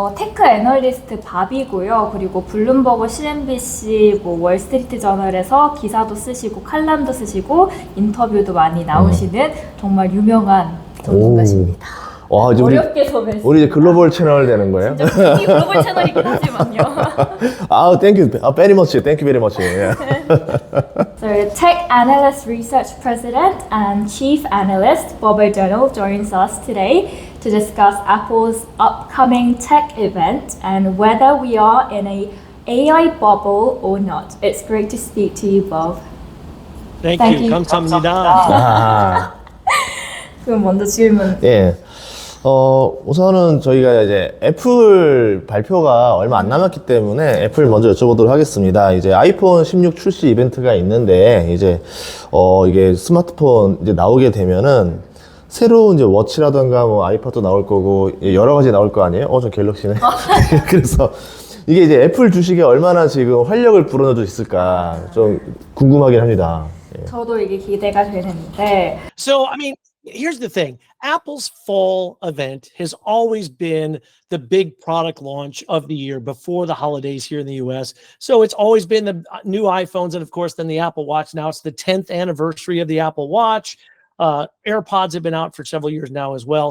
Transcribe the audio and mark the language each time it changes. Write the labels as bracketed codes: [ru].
[ko] 테크 애널리스트 밥이고요. 그리고 블룸버그, CNBC, 월스트리트 저널에서 기사도 쓰시고 칼럼도 쓰시고 인터뷰도 많이 나오시는 정말 유명한 전문가십니다. 와, 이제 어렵게 소개했습니다. 우리 이제 글로벌 채널 되는 거예요? 진짜 이미 글로벌 채널이긴 하지만요. [en] 땡큐, very much, thank you very much. [ko] 예. [en] So, Tech Analyst Research President and Chief Analyst Bob O'Donnell joins us today to discuss Apple's upcoming tech event and whether we are in a AI bubble or not. It's great to speak to you, Bob. Thank Thank you. you. [ko] 감사합니다. 그럼 먼저 질문. 예. 우선은 저희가 이제 애플 발표가 얼마 안 남았기 때문에 애플 먼저 여쭤보도록 하겠습니다. 이제 아이폰 16 출시 이벤트가 있는데, 이제, 이게 스마트폰 이제 나오게 되면은, 새로운 이제 워치라던가 뭐 아이팟도 나올 거고, 여러 가지 나올 거 아니에요? 저 갤럭시네. 그래서 이게 이제 애플 주식에 얼마나 지금 활력을 불어넣을 수 있을까 좀 궁금하긴 합니다. 예. 저도 이게 기대가 되는데 [en] So, here's the thing. Apple's fall event has always been the big product launch of the year before the holidays here in the US. So it's always been the new iPhones and of course then the Apple Watch. Now it's the 10th anniversary of the Apple Watch. AirPods have been out for several years now as well.